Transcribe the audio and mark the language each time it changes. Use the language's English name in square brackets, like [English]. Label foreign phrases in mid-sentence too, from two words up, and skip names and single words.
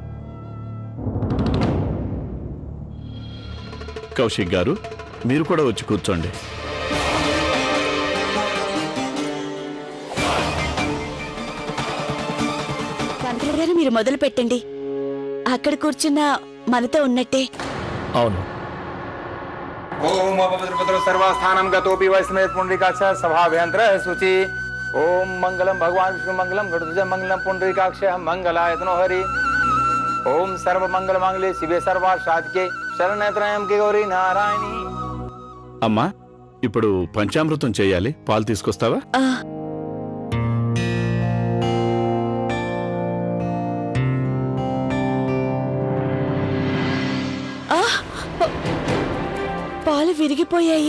[Telugu] కౌశిక్ గారు, మీరు కూడా వచ్చి కూర్చోండి. పంతులు గారు, మీరు మొదలు పెట్టండి. అక్కడ కూర్చున్న మనతో ఉన్నట్టే. అవును. [Sanskrit] ओम अपवित्र सर्वस्थानं गतोपि वैष्णव पुंडरीकाक्ष सभाभ्यंतर शुचि। ओम मंगलम भगवान विष्णु मंगलम गरुड़ध्वज मंगलम पुंडरीकाक्ष मंगलायतनो हरि। ओम सर्व मंगल मांगल्ये शिवे सर्वार्थ साधिके शरण्ये त्र्यंबके गौरी नारायणी। [Telugu] అమ్మా, ఇప్పుడు పంచామృతం చేయాలి. పాలు తీసుకొస్తావా? పాలు విరిగిపోయాయి.